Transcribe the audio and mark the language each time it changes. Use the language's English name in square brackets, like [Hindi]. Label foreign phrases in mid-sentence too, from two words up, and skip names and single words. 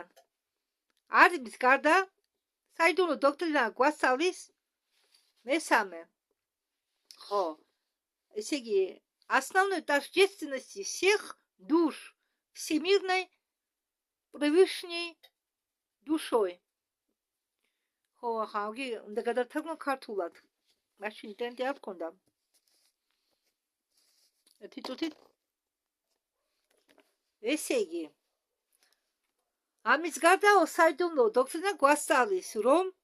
[Georgian] არის გარდა საიდუმლო დოქტრინა გვასწავლის მესამე. ხო, ესე იგი [Russian] основной тождественности всех душ всемирной превышней душой. [Georgian] ხო, ახლა უნდა გადავთარგმნო ქართულად. მაშინ ინტერნეტი არ გქონდა. ერთი წუთით. ესე იგი ამის გარდა საიდუმლო დოქტრინა გვასწავლის რომ